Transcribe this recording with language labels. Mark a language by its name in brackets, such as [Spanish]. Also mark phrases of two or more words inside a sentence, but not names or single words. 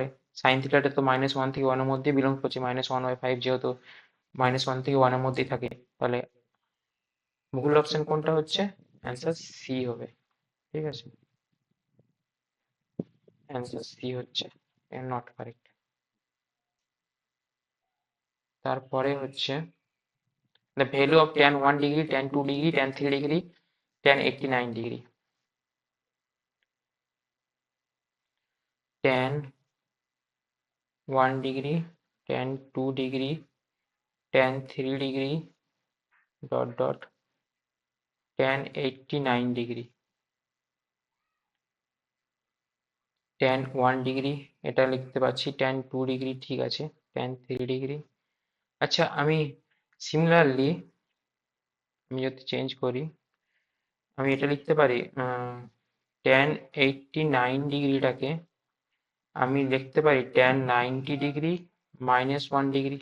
[Bangla] sin থিটাটা তো -1 থেকে 1 এর মধ্যে বিলং করছে, -1/5 যেহেতু -1 থেকে 1 এর মধ্যেই থাকে, তাহলে ভুল অপশন কোনটা হচ্ছে? অ্যান্সার সি হবে। ঠিক আছে, অ্যান্সার সি হচ্ছে নট কারেক্ট। তারপরে হচ্ছে [English] the value of tan 1 degree, tan 2 degree, tan 3 degree, tan 89 degree. Tan 1 degree, tan 2 degree, tan 3 degree, dot dot, tan 89 degree. tan 1 degree [Bangla] এটা লিখতে পাচ্ছি, [English] tan 2 degree [Bangla] ঠিক আছে, [English] tan 3 degree। [Bangla] আচ্ছা, আমি সিমিলারলি আমি যদি চেঞ্জ করি, আমি এটা লিখতে পারি tan 89 ডিগ্রিটাকে আমি লিখতে পারি tan 90 ডিগ্রি -1 ডিগ্রি।